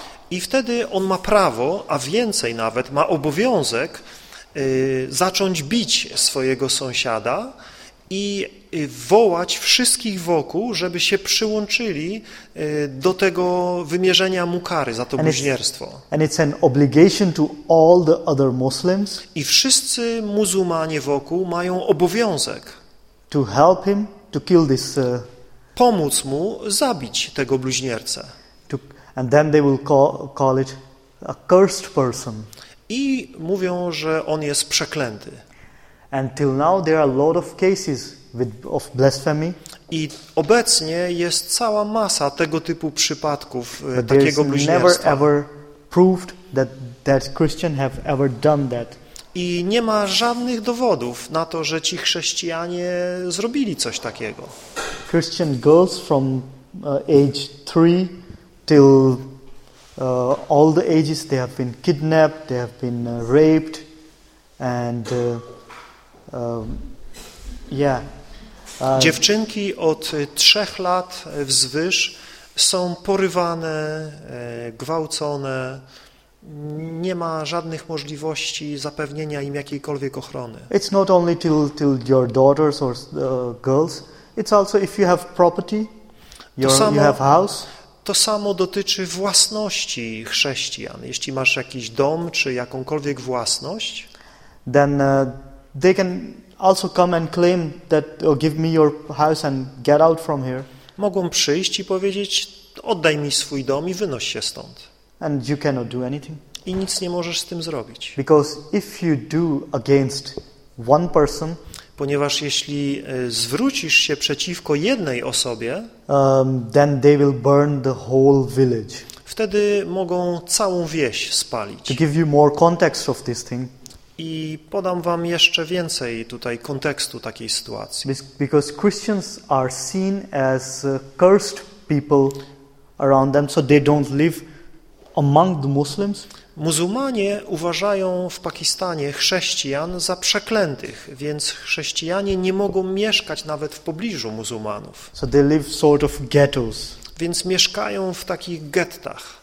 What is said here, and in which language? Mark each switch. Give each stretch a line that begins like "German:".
Polish: I wtedy on ma prawo, a więcej nawet ma obowiązek zacząć bić swojego sąsiada i wołać wszystkich wokół, żeby się przyłączyli do tego wymierzenia mu kary za to bluźnierstwo.
English: And it's an obligation to all the other Muslims.
Polish: I wszyscy muzułmanie wokół mają obowiązek
English: to help him to kill this
Polish: pomóc mu zabić tego bluźniercę.
English: And then they will call it a cursed person.
Polish: I mówią, że on jest przeklęty.
English: And till now there are a lot of cases of blasphemy.
Polish: I obecnie jest cała masa tego typu przypadków takiego bluźnierstwa.
English: Never ever proved that Christian have ever done that.
Polish: I nie ma żadnych dowodów na to, że ci chrześcijanie zrobili coś takiego.
English: Christian girls from age 3 till all the ages they have been kidnapped, they have been raped and
Polish: dziewczynki od 3 lat wzwyż są porywane, gwałcone. Nie ma żadnych możliwości zapewnienia im jakiejkolwiek ochrony.
English: It's not only till your daughters or girls. It's also if you have property, you have house.
Polish: To samo dotyczy własności chrześcijan. Jeśli masz jakiś dom czy jakąkolwiek własność,
English: then they can also come and claim that give me your house and get out from here.
Polish: Mogą przyjść i powiedzieć: oddaj mi swój dom i wynoś się stąd.
English: And you cannot do anything.
Polish: I nic nie możesz z tym zrobić.
English: Because if you do against one person,
Polish: ponieważ jeśli zwrócisz się przeciwko jednej osobie,
English: then they will burn the whole village.
Polish: Wtedy mogą całą wieś spalić.
English: To give you more context of this thing.
Polish: I podam wam jeszcze więcej tutaj kontekstu takiej sytuacji.
English: Because Christians are seen as cursed people around them, so they don't live among the Muslims.
Polish: Muzułmanie uważają w Pakistanie chrześcijan za przeklętych, więc chrześcijanie nie mogą mieszkać nawet w pobliżu muzułmanów.
English: So they live sort of ghettos.
Polish: Więc mieszkają w takich gettach.